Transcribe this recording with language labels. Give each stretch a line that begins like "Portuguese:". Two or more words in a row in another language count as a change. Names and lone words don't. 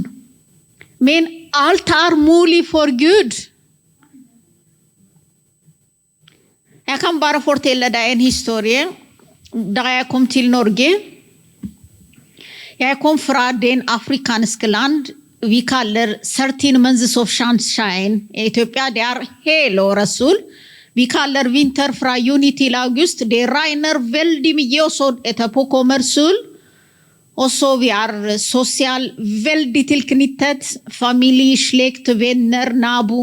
Norwegian: Men alt er mulig for Gud. Jeg kan bare fortelle deg en historie. Da jeg kom til Norge, jeg kom fra den afrikanske land vi kaller
English: 13 months of sunshine.
Norwegian: I Etiopia det er hele året sol. Vi kaller vinter fra juni til august. Det regner veldig mye, og så etterpå kommer sol. Og så vi er sosial, veldig tilknyttet. Familie, slekt, venner, nabo.